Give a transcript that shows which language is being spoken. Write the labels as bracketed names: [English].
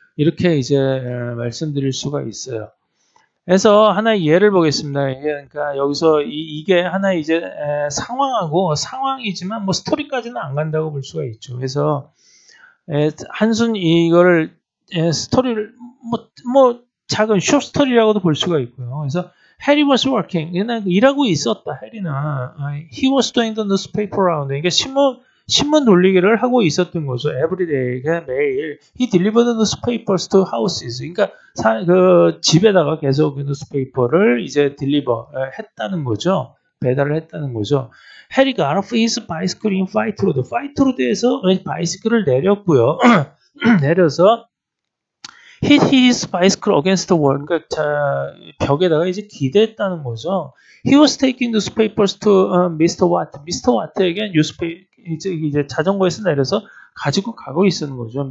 [Korean] 이렇게 이제 말씀드릴 수가 있어요. 그래서 하나의 예를 보겠습니다. 그러니까 여기서 이게 하나의 이제 상황하고 상황이지만 뭐 스토리까지는 안 간다고 볼 수가 있죠. 그래서 한순 이거를 스토리를 뭐 작은 숏 스토리라고도 볼 수가 있고요. [English] 그래서 Harry was working. [Korean] 그냥 일하고 있었다. [English] 해리는 he was doing the newspaper round. [Korean] 그러니까 신문 돌리기를 하고 있었던 거죠. [English] Every day, [Korean] 그냥 매일. [English] He delivered the newspapers to houses. [Korean] 그러니까 그 집에다가 계속 그 newspaper를 이제 deliver 했다는 거죠. 배달을 했다는 거죠. [English] 해리가 got off his bicycle in Fight Road. [Korean] Fight Road에서 바이스클을 내렸고요. 내려서 [English] hit his bicycle against the wall. [Korean] 그러니까 벽에다가 이제 기대했다는 거죠. [English] He was taking newspapers to Mr. Watt. Mr. [Korean] Watt에게 이제 자전거에서 내려서 가지고 가고 있었는 거죠.